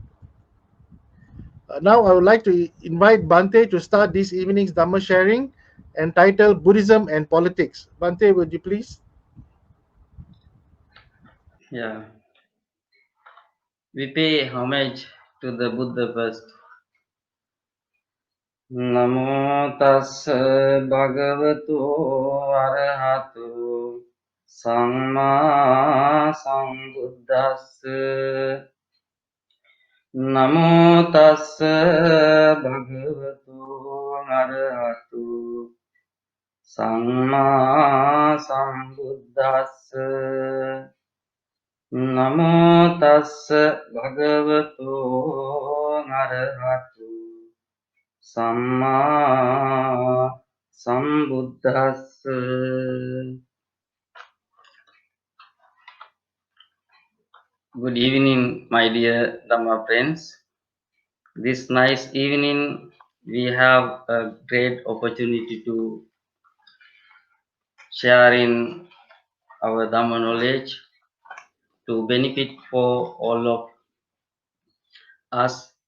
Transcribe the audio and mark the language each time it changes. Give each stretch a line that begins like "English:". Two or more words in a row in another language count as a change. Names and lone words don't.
English: Now I would like to invite Bante to start this evening's Dhamma sharing entitled Buddhism and Politics. Bante, would you please? Yeah, we pay homage to the Buddha first.
Pali: Namo tassa bhagavato arahato samma sambuddhassa. Namo tassa bhagavato arahato samma sambuddhassa. නමෝ තස්ස භගවතු අරහතු සම්මා සම්බුද්දස්ස.
English: Good evening, my dear Dhamma friends. This nice evening, we have a great opportunity to share in our Dhamma knowledge to benefit for all of us.